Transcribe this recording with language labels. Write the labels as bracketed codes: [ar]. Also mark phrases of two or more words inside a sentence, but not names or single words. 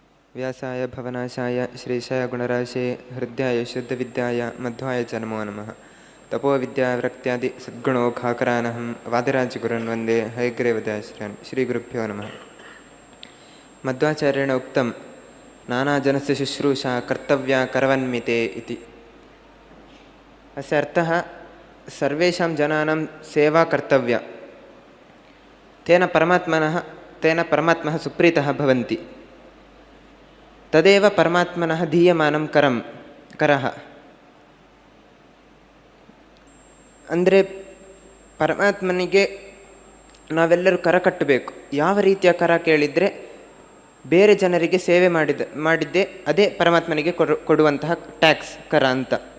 [sa] ವ್ಯಾಸಾಯ ಭವನಾಶಾಯ ಶ್ರೀಶಾಯ ಗುಣರಾಶೇ ಹೃದಯಾಯ ಶುದ್ಧವಿದ್ಯಾಯ ಮಧ್ವಾಯ ಚ ನಮೋ ನಮಃ. ತಪೋವಿದ್ಯಾವೃತ್ಯಾದಿ ಸದ್ಗುಣೋಖಾಕರಾನಹಂ ವಾದಿರಾಜಗುರುನ್ ವಂದೇ ಹಯಗ್ರೀವದಾಶ್ರಯನ್. ಶ್ರೀಗುರುಭ್ಯೋ ನಮಃ. ಮಧ್ವಾಚಾರ್ಯೇಣ ಉಕ್ತಂ ನಾನಾಜನಸ್ಯ ಶುಶ್ರೂಷಾ ಕರ್ತವ್ಯ ಕರವನ್ಮಿತೆ ಇತಿ. ಅಸ್ಯ ಅರ್ಥಃ ಸರ್ವೇಷಾಂ ಜನಾನಾಂ ಸೇವಾ ಕರ್ತವ್ಯ. ತೇನ ಪರಮಾತ್ಮನಃ ಸುಪ್ರೀತಃ ಭವಂತಿ. ತದೇವ ಪರಮಾತ್ಮನಃ ದೀಯಮಾನಂ ಕರಃ. [kn] ಅಂದರೆ ಪರಮಾತ್ಮನಿಗೆ ನಾವೆಲ್ಲರೂ ಕರ ಕಟ್ಟಬೇಕು. ಯಾವ ರೀತಿಯ ಕರ ಕೇಳಿದರೆ ಬೇರೆ ಜನರಿಗೆ ಸೇವೆ ಮಾಡಿದ್ದೇ ಅದೇ ಪರಮಾತ್ಮನಿಗೆ ಕೊಡುವಂತಹ ಟ್ಯಾಕ್ಸ್ ಕರ ಅಂತ.